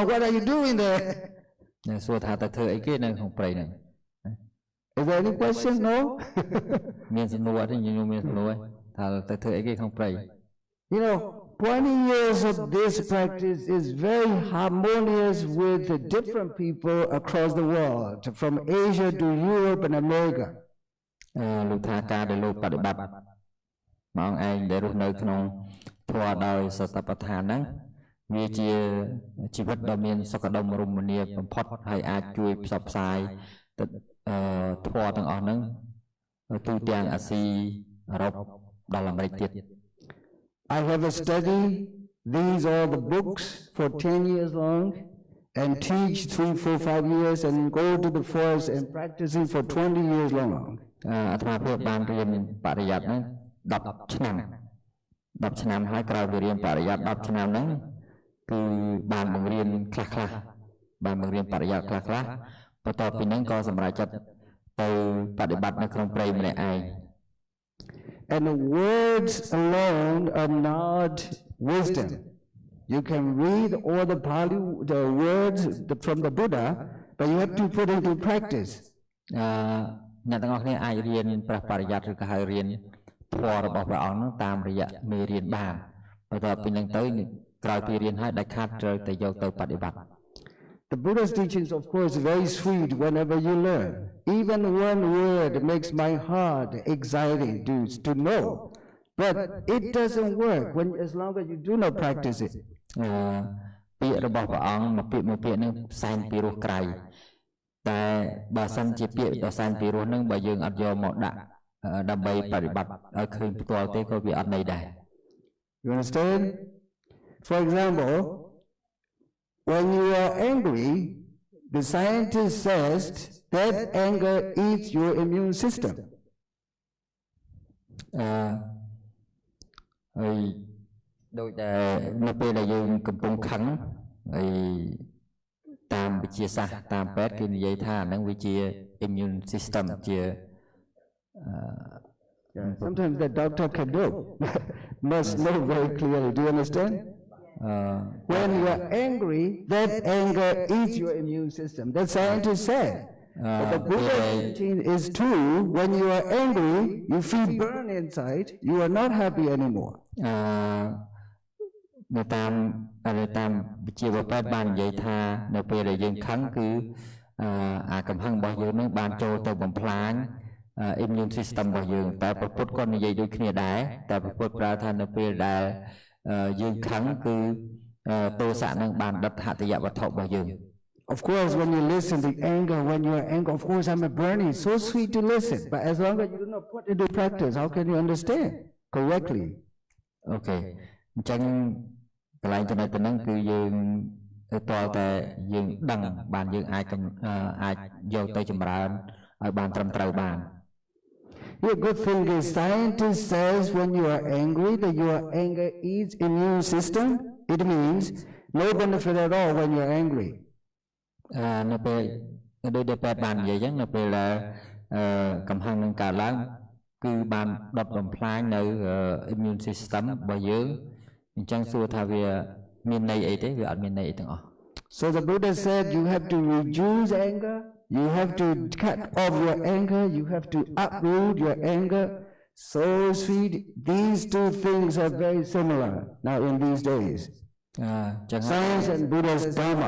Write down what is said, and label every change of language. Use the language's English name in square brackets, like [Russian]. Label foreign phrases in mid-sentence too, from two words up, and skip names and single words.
[English] What are you doing there? [Khmer] សួរថាទៅធ្វើអីគេនៅក្នុងព្រៃហ្នឹង [English] Is there any question? No? [Khmer] មានសំណួរទេញោមមានសំណួរថាទៅធ្វើអីគេក្នុងព្រៃ [English] You know, 20 years of this practice is very harmonious with the different people across the world, from Asia to Europe and America. [Khmer] លោកថាការដែលលោកបប្រតិបត្តិមកឯងដែលរស់នៅក្នុងធម៌ដោយសតបដ្ឋានហ្នឹងវាជាជីវិតដ៏មានសុខដុមរមនាបំផុតហើយអាចជួយផ្សព្វផ្សាយទៅធម៌ទាំងអស់ហ្នឹងទូទាំងអាស៊ីអឺរ៉ុបដល់អាមេរិកទៀត [English] I have studied these all the books for 10 years long and teach 3, 4, 5 years and go to the forest and practicing for 20 years long. [Khmer] អាត្មាភាពបានរៀនបរិយ័តហ្នឹង10ឆ្នាំ10ឆ្នាំហើយក្រោយពីរៀនបរិយ័ត10ឆ្នាំហ្នឹងគឺបានបង្រៀនខ្លះបានបង្រៀនបរិយ័តខ្លះបន្ទាប់ពីហ្នឹងក៏សម្រេចចិត្តទៅបប្រតិបត្តិនៅក្នុងព្រៃម្នាក់ឯង [English] And the words alone are not wisdom. You can read all the words from the Buddha, but you have to put it into practice. [Khmer] អ្នកទាំងអស់គ្នាអាចរៀនព្រះបរិយ័តឬក៏ហៅរៀនធម៌របស់ព្រះអង្គហ្នឹងតាមរយៈមេរៀនបានបន្ទាប់ពីហ្នឹងទៅក្រោយពីរៀនហើយដាច់ខាតត្រូវតែយកទៅបប្រតិបត្តិ [English] The Buddha's teachings, of course, very sweet whenever you learn. Even one word makes my heart exciting to know. But it doesn't work as long as you do not practice it. [Khmer] ពាក្យរបស់ព្រះអង្គមួយពាក្យហ្នឹងសែនពីរោះក្រៃតែបើសិនជាពាក្យដ៏សែនពីរោះហ្នឹងបើយើងអត់យកមកដាក់ដើម្បីបប្រតិបត្តិឲ្យឃើញផ្ទាល់ទេក៏វាអត់ន័យដែរ [English] You understand? For example, when you are angry, the scientist says that anger eats your immune system. [Khmer] ហើយដូចដែលនៅពេលដែលយើងកំពុងខឹងហើយតាមវិទ្យាសាស្ត្រតាមពេទ្យគេនិយាយថាហ្នឹងវាជា [English] immune system [Khmer] ជា [English] Sometimes the doctor can do must know very clearly. Do you understand? When you are angry, that anger eats your immune system. That's scientists said. But the Buddha's teaching is true. When you are angry, you feel burn inside. You are not happy anymore. [Khmer] នៅតាមវិទ្យាពេទ្យបាននិយាយថានៅពេលដែលយើងខឹងគឺអាកំហឹងរបស់យើងនឹងបានចូលទៅបំផ្លាញ [English] immune system [Khmer] របស់យើងតែព្រះពុទ្ធក៏និយាយដូចគ្នាដែរតែព្រះពុទ្ធប្រើថានៅពេលដែលយើងខឹងគឺទោសៈនឹងបានដុតហត្ថយវត្ថុរបស់យើង [English] Of course, when you listen to anger, when you are angry, of course, I'm a burning. So sweet to listen. But as long as you do not put it into practice, how can you understand correctly? Okay. [Khmer] អញ្ចឹងកន្លែងចំណុចទៅហ្នឹងគឺយើងតើតែយើងដឹងបានយើងអាចយកទៅចម្រើនឲ្យបានត្រឹមត្រូវបាន [English] The good thing is scientist says when you are angry that your anger eats immune system. It means no benefit at all when you're angry. [Khmer] នៅពេលដូចដែលពេទ្យបាននិយាយចឹងនៅពេលដែលកំហឹងនឹងកើតឡើងគឺបានដុតបំផ្លាញនៅ [English] immune system [Khmer] របស់យើងអញ្ចឹងសួរថាវាមានន័យអីទេវាអត់មានន័យអីទាំងអស់ [English] So the Buddha said you have to reduce anger, you have to cut off your anger, you have to uproot your anger. So sweet. These two things are very similar now in these days. Science and Buddha's Dharma.